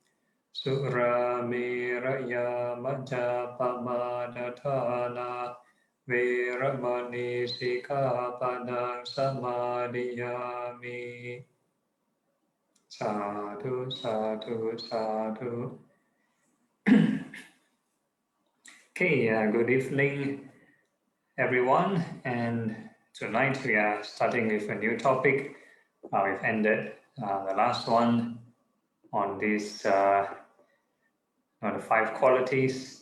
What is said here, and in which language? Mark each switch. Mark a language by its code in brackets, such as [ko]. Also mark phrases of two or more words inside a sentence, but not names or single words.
[pi] Suramiraya majjapamadatthana viramani sikkhapadang samadhiyami. Sadhu, sadhu, sadhu. [en] Okay, good evening, everyone. And tonight we are starting with a new topic. We've ended the last one on this on the 5 qualities.